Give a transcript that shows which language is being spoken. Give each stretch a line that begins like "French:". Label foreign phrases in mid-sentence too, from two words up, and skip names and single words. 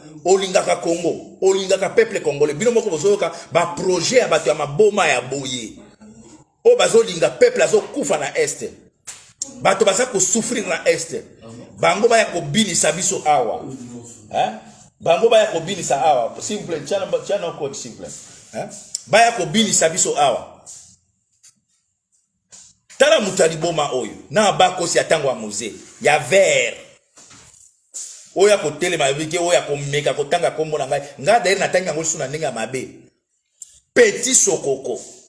Lingala: Olingaka Congo, olingaka
French: peuple congolais.
Lingala: Bino moko bozoyoka ba projet ya bato ya maboma ya boye. O bazolinga peuple azokufa na est. Bato baza kosouffrir na est. Bango baya kobinisa biso awa. Hein? Bango baya kobinisa awa.
French: S'il vous plaît, tiens, tiens nos codes, s'il vous plaît. Hein?
Lingala: Baya kobinisa biso awa. Tala mutu ya liboma oyo. Na bakosi ya tango ya Mzee. Ya vert. Oyo ya kotelema, oyo ya komeka, kotanga kombo na ngai. Nga d'ailleurs natangi yango lisusu na ndenge ya mabe. Petit sokoko.